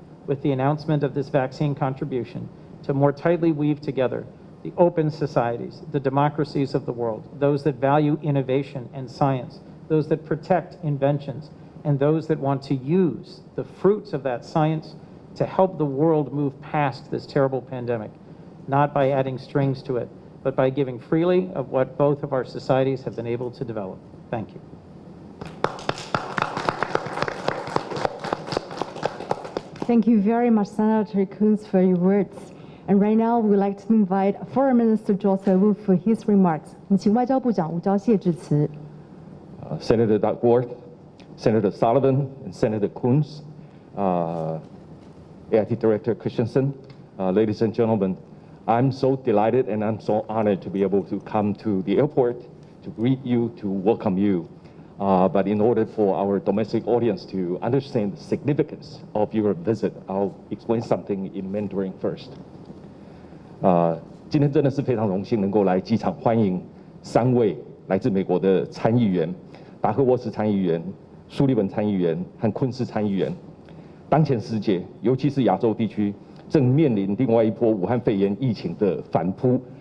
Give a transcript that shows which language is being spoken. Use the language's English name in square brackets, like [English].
[English] with the announcement of this vaccine contribution to more tightly weave together the open societies, the democracies of the world, those that value innovation and science, those that protect inventions, and those that want to use the fruits of that science to help the world move past this terrible pandemic, not by adding strings to it, but by giving freely of what both of our societies have been able to develop. Thank you. Thank you very much, Senator Coons, for your words. And right now, we'd like to invite Foreign Minister Joseph for his remarks. [Chinese] 我们请外交部长吴钊燮致辞。 [English] Senator Duckworth, Senator Sullivan, and Senator Coons, AIT Director Christensen, ladies and gentlemen, I'm so delighted and I'm so honored to be able to come to the airport to greet you, to welcome you. But in order for our domestic audience to understand the significance of your visit, I'll explain something in Mandarin first. [Chinese] 今天真的是非常荣幸能够来机场欢迎3位来自美国的参议员，达克沃斯参议员、苏利文参议员和昆斯参议员。当前世界，尤其是亚洲地区，正面临另外一波武汉肺炎疫情的反扑。